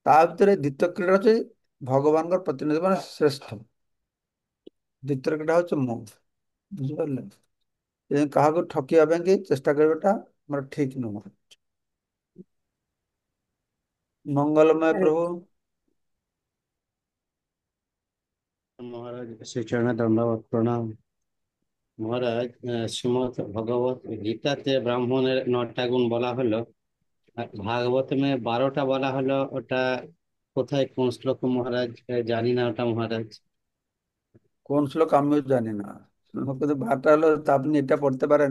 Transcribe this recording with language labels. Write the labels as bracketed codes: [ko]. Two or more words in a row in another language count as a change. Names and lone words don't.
[or] ତା ଭିତରେ ଦ୍ୱିତୀୟ କ୍ରୀଡ଼ା ହଉଛି ଭଗବାନଙ୍କର ପ୍ରତିନିଧି ମାନେ ଶ୍ରେଷ୍ଠ। ଦ୍ୱିତୀୟ କ୍ରୀଡ଼ା ହଉଛି ମୁଁ। ବୁଝିପାରିଲେ? ଏ କାହାକୁ ଠକିବା ପାଇଁ କି ଚେଷ୍ଟା କରିବାଟା ଆମର ଠିକ ନୁହଁ। ମଙ୍ଗଲମୟ ପ୍ରଭୁ। [hi] महाराज श्री चरण दंडवत प्रणाम। [bn] মহারাজ শ্রীমৎ ভগবত গীতাতে ব্রাহ্মণের 9টা গুণ বলা হলো, আর ভাগবতমে 12টা বলা হলো। ওটা কোথায়, কোন শ্লোক মহারাজ? জানি না ওটা মহারাজ। কোন শ্লোক আমিও জানি না, কিন্তু ভাটা হলো তা আপনি এটা পড়তে পারেন।